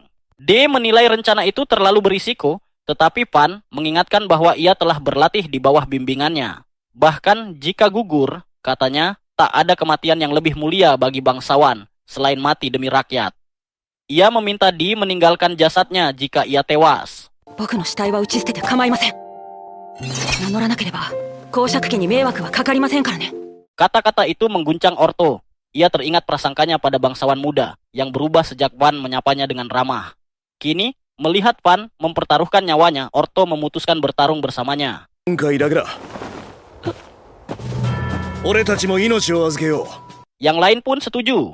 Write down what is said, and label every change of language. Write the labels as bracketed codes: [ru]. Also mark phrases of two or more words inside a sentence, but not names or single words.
[id] D menilai rencana itu terlalu berisiko, tetapi Van mengingatkan bahwa ia telah berlatih di bawah bimbingannya. Bahkan jika gugur, katanya, tak ada kematian yang lebih mulia bagi bangsawan selain mati demi rakyat. Ia meminta Di meninggalkan jasadnya jika ia tewas. [ja] 僕の死体は打ち捨てて構いません。名乗らなければ公爵家に迷惑はかかりませんからね。 [id] Kata-kata itu mengguncang Orto. Ia teringat prasangkanya pada bangsawan muda yang berubah sejak Van menyapanya dengan ramah. Kini, melihat Van mempertaruhkan nyawanya, Orto memutuskan bertarung bersamanya. Yang lain pun setuju.